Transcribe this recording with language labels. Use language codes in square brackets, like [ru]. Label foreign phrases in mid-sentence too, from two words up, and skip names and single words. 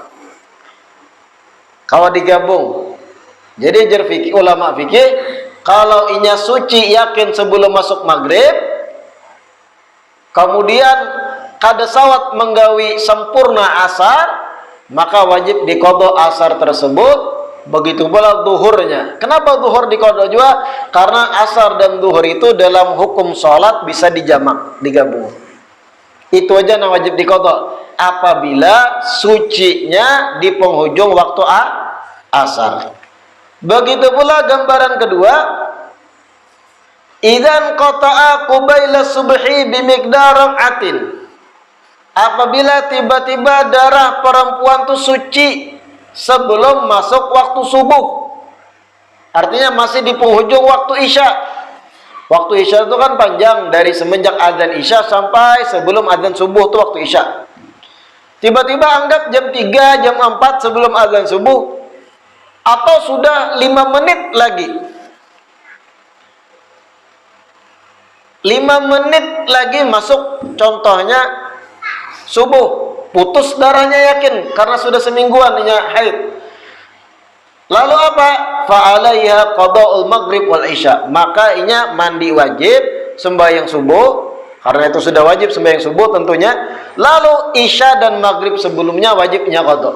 [id] Kalau digabung. [bjn] Jadi ulama fikih, kalau inya suci yakin sebelum masuk maghrib, kemudian kada sawat menggawi sempurna asar, maka wajib diqadha asar tersebut. [id] Begitu pula zuhurnya. Kenapa zuhur diqadha juga? Karena asar dan zuhur itu dalam hukum sholat bisa dijamak, digabung. Itu aja yang wajib diqadha apabila sucinya di penghujung waktu asar. Begitu pula gambaran kedua, [ar] إذا انقطع قبيل الصبح بمقدار آت. [id] Apabila tiba-tiba darah perempuan itu suci sebelum masuk waktu subuh. Artinya masih di penghujung waktu Isya. Waktu Isya itu kan panjang, dari semenjak azan Isya sampai sebelum azan subuh itu waktu Isya. Tiba-tiba anggap jam 3, jam 4 sebelum azan subuh, atau sudah 5 menit lagi. 5 menit lagi masuk contohnya subuh, putus darahnya yakin karena sudah semingguan haid. Lalu apa? [ar] فعليها قضاء المغرب والعشاء. [bjn] Maka inya mandi wajib, sembahyang subuh, karena itu sudah wajib sembahyang subuh tentunya. [id] Lalu isya dan maghrib sebelumnya wajibnya qada.